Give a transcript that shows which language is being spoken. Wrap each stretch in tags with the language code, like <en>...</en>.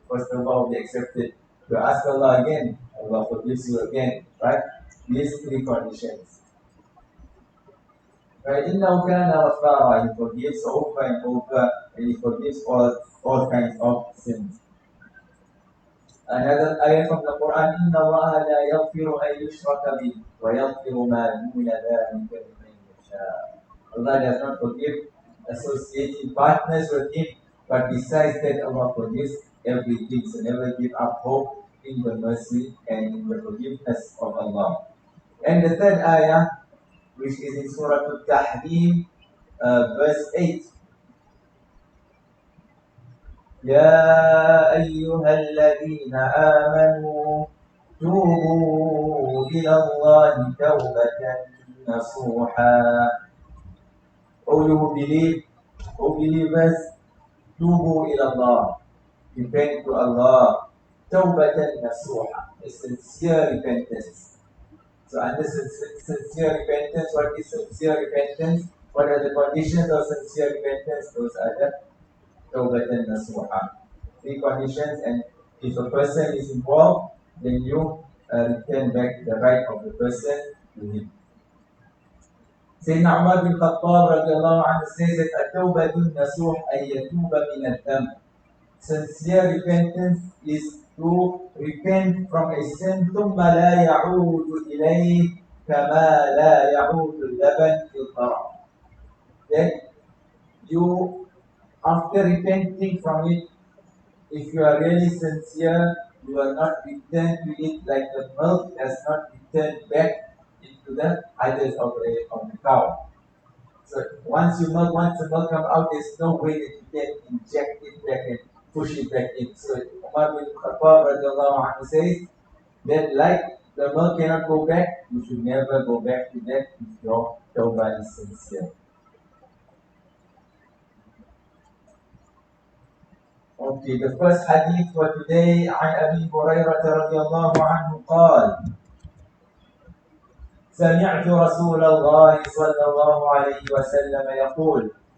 <en>First Tawbah will be accepted. You ask Allah again, Allah forgives you again. Right? These three conditions. Right?</en> <ar>إِنَّهُ كَانَ غَفَّارًا.</ar> <en>He forgives over and over, and He forgives all kinds of sins. Another ayah from the Quran,</en> <ar>إِنَّ اللَّهَ لَا يَغْفِرُ أَن يُشْرَكَ بِهِ وَيَغْفِرُ مَا دُونَ ذَلِكَ لِمَن يَشَاءُ.</ar> <en>Allah does not forgive associating partners with Him, but besides that, Allah forgives everything. So never give up hope in the mercy and in the forgiveness of Allah. And the third ayah, which is in Surah Al-Tahrim, verse 8.</en> <ar>يا أيها الذين آمنوا توبوا إلى الله توبة نصوحا.</ar> <en>O you who believe, O believers,</en> <ar>توبوا إلى الله,</ar> <en>repent to Allah,</en> <ar>توبة نصوحا,</ar> <en>a sincere repentance. So under sincere repentance, what is sincere repentance? What are the conditions of sincere repentance? Those are the tawbatan nasuha. Three conditions, and if a person is involved, then you return back the right of the person to him. Sayyidina Umar bin Khattab radiallahu anhu says that</en> <ar>at-tawbatun nasuh ay yatuba min al-dam.</ar> <en>Sincere repentance is to repent from a sin</en> <ar>ثم لا يعود إليه كما لا يعود اللبن في القرع.</ar> <en>Then you, after repenting from it, if you are really sincere, you will not return to it like the milk does not return back into the udders of the cow. So once the milk comes out, there's no way that you can inject it back and push it back in. So Umar bin Khattab radiallahu anhu says that like the milk cannot go back, you should never go back to that if your tawbah is sincere. Okay, the first hadith for today</en> <ar>عن أبي هريرة رضي الله عنه قال سمعت رسول الله صلى الله عليه وسلم يقول.</ar>